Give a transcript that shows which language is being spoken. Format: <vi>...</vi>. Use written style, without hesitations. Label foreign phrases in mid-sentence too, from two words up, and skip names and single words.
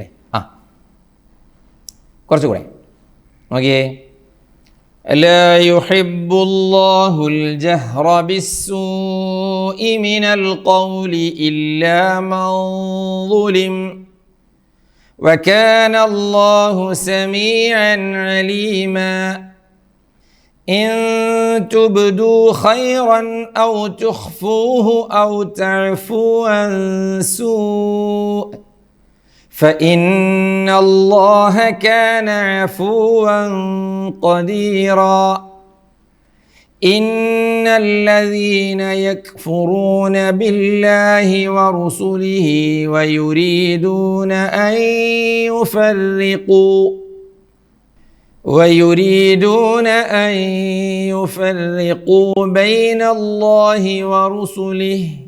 <ml>കുറച്ചുകൂടെ നോക്കിയേ,</ml> <ar>لا يحب الله الجهر بالسوء من القول إلا من ظلم وكان الله سميعا عليما. إن تبدوا خيرا أو تخفوه أو تعفوا عن سوء فإن الله كان عفوا قديرا. إن الذين يكفرون بالله ورسله ويريدون أن يفرقوا بين الله ورسله</ar>